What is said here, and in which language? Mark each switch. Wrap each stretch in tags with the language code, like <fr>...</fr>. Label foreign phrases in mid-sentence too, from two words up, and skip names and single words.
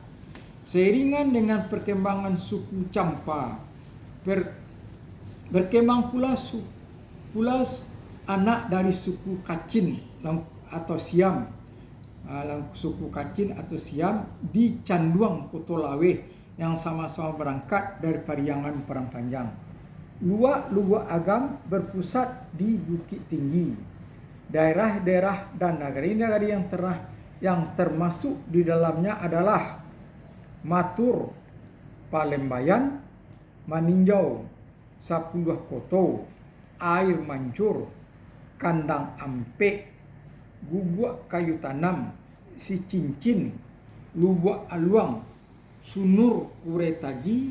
<id>Seiringan dengan perkembangan suku Champa, berkembang pula anak dari suku Kachin atau Siam, suku Kachin atau Siam di Canduang Kotolaweh yang sama-sama berangkat dari Pariangan Perang Panjang. Luak agam berpusat di Bukit Tinggi. Daerah-daerah dan negari-negari yang termasuk di dalamnya adalah Matur, Palembayan, Maninjau, Sapuluh Koto, Air Mancur, Kandang Ampe, Gubuk Kayu Tanam, Si Cincin, Lubuk Aluang, Sunur Uretaji,</id>